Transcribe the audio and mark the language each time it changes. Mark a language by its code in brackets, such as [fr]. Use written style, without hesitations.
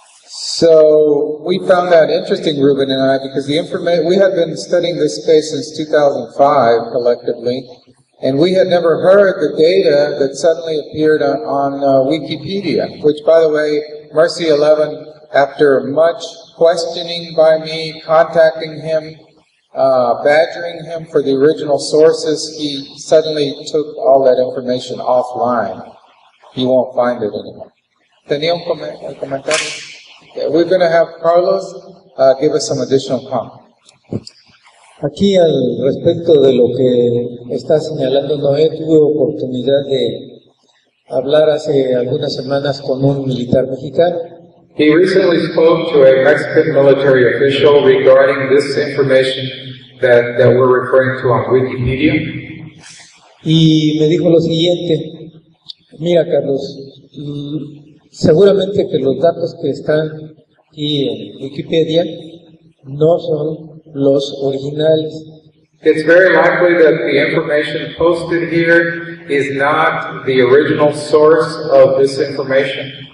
[en] So we found that interesting, Ruben and I, because we had been studying this case since 2005 collectively, and we had never heard the data that suddenly appeared on Wikipedia, which, by the way, Mercy11, after much questioning by me, contacting him, badgering him for the original sources, he suddenly took all that information offline. You won't find it anymore. [es] ¿Tenía un comentario? [en] Okay, we're going to have Carlos give us some additional comment. [es] Aquí al respecto de lo que está señalando Noé, tuve oportunidad de hablar hace algunas semanas con un militar mexicano. [en] He recently spoke to a Mexican military official regarding this information that we're referring to on Wikipedia. [es] Y me dijo lo siguiente: mira, Carlos, seguramente que los datos que están aquí en Wikipedia no son los originales. [en] It's very likely that the information posted here is not the original source of this information.